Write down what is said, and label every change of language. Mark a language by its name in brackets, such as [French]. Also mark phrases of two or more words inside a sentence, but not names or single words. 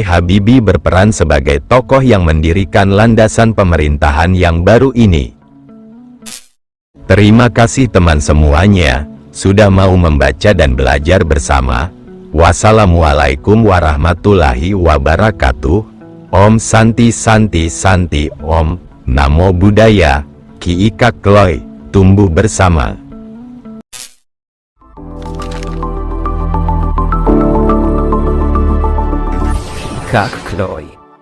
[Indonesian] Habibie berperan sebagai tokoh yang mendirikan landasan pemerintahan yang baru ini. Terima kasih teman semuanya, sudah mau membaca dan belajar bersama. [Arabic] والسلام عليكم ورحمة الله وبركاته. [Sanskrit] ॐ शान्ति शान्ति शान्ति ॐ. [Pali] Namo Buddhaya. [Indonesian] Ki Ika Kloy, tumbuh bersama. Kak Kloy.